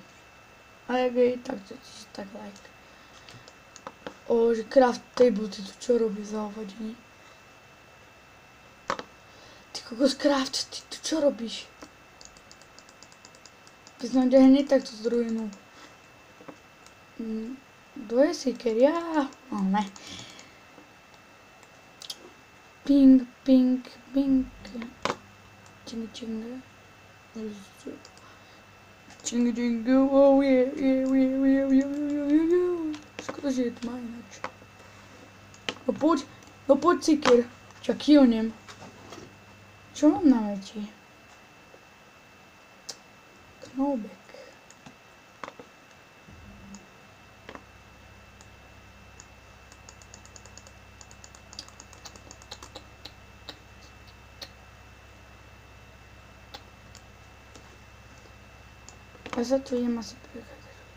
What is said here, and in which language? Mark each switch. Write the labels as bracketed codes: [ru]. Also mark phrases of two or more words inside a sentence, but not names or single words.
[sk] A jak je, tak to tiež tak like. Že [en] craft table, [sk] ty tu čo robí za hovadenie? Ty kokos craft, ty tu čo robíš? Keď som ťa hneď takto zdrujenul. Dvoje seeker, ja. Ne. Ping, ping, ping. Čing, čing. Čing, čing, [en] oh yeah, yeah, yeah, yeah, yeah, yeah, yeah. [sk] Škoda, že je tma ináč. No poď seeker. Čak kývnem. Čo mám na meti? Knobek. Ja sa tu idem asi prechádzať.